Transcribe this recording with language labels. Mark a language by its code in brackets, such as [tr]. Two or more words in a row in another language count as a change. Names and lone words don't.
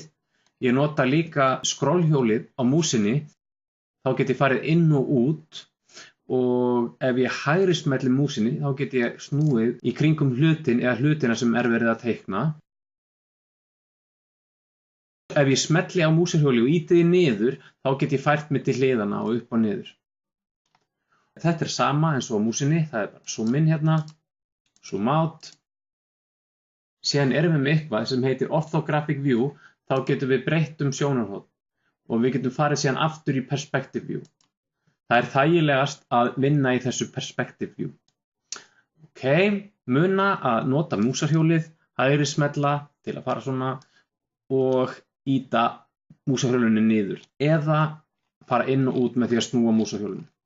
[is] Ég nota líka scrollhjólið á músinni, þá get ég farið inn og út og ef ég hægri smelli músinni þá get ég snúið í kringum hlutin eða hlutina sem er verið að teikna. Ef ég smelli á músarhjóli og ýti því niður, þá get ég fært mig til hliðana og upp og niður. Þetta er sama eins og á músinni, það er bara [en] zoom in [is] hérna, [en] zoom out. [is] Síðan erum við með eitthvað sem heitir Orthographic View, þá getum við breytt sjónarhorn og við getum farið síðan aftur í Perspective View. Það er þægilegast að vinna í þessu Perspective View. Ok, muna að nota músarhjólið, hægri smella til að fara svona og ýta músarhjólinu niður eða fara inn og út með því að snúa músarhjólinu.